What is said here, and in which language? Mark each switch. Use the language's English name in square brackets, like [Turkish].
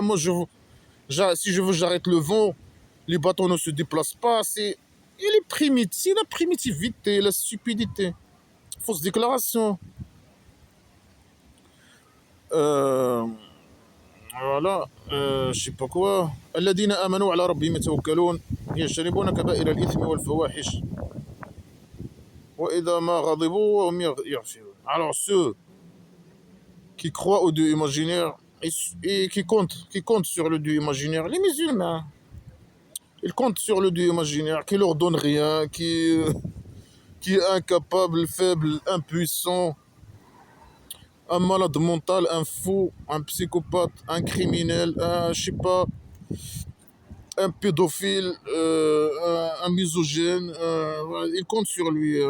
[French] Moi, si je veux, j'arrête le vent. Les bateaux ne se déplacent pas. Il est primitif, c'est la primitivité, la stupidité. Fausse déclaration. Euh, voilà, je sais pas quoi. [Arabic] الذين آمنوا على ربهم يتوكلون يجتنبون كبائر الإثم والفواحش وإذا ما غضبوا وهم يغفرون. [French] Alors ceux qui croient au Dieu imaginaire et qui comptent sur le Dieu imaginaire, les musulmans, ils comptent sur le Dieu imaginaire qui leur donne rien, qui est incapable, faible, impuissant, un malade mental, un fou, un psychopathe, un criminel, je sais pas, un pédophile, un misogyne, voilà, ils comptent sur lui.